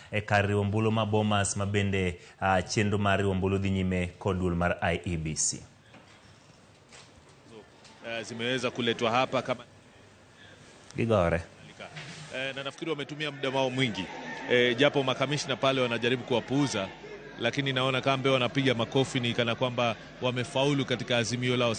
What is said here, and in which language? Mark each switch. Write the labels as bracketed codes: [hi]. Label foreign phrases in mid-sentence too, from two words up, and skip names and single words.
[luo] kar ombulu ma Bomas mabende chenro mar ombulu dhi nyime kod duol mar IEBC. [sw] Zimeweza kuletwa hapa kama [luo] Gigore. [sw] Na nafikiri wametumia muda wao mwingi. Japo makamishna pale wanajaribu kuwapuuza, lakini naona kambe wanapiga makofi ni kana kwamba wamefaulu katika azimio lao.